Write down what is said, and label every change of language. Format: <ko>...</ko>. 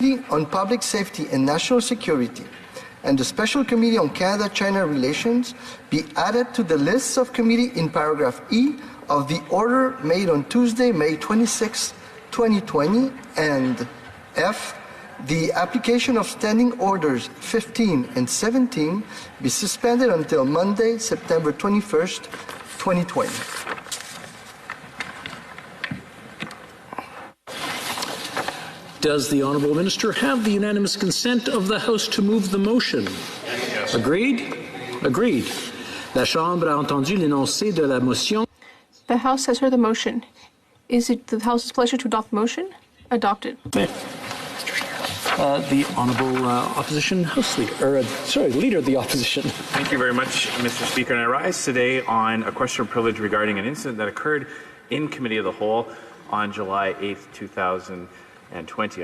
<en>On Public Safety and National Security and the Special Committee on Canada-China Relations be added to the lists of committee in paragraph E of the order made on Tuesday, May 26, 2020, and F, the application of Standing Orders 15 and 17 be suspended until Monday, September 21st, 2020. Does the Honourable Minister have the unanimous consent of the House to move the motion? Yes. Agreed? Agreed.</en> <fr>La Chambre a entendu l'énoncé de la motion.</fr> <en>The House has heard the motion. Is it the House's pleasure to adopt the motion? Adopted. The Honourable Opposition House Leader, Leader of the Opposition. Thank you very much, Mr. Speaker. And I rise today on a question of privilege regarding an incident that occurred in Committee of the Whole on July 8th, 2020.</en>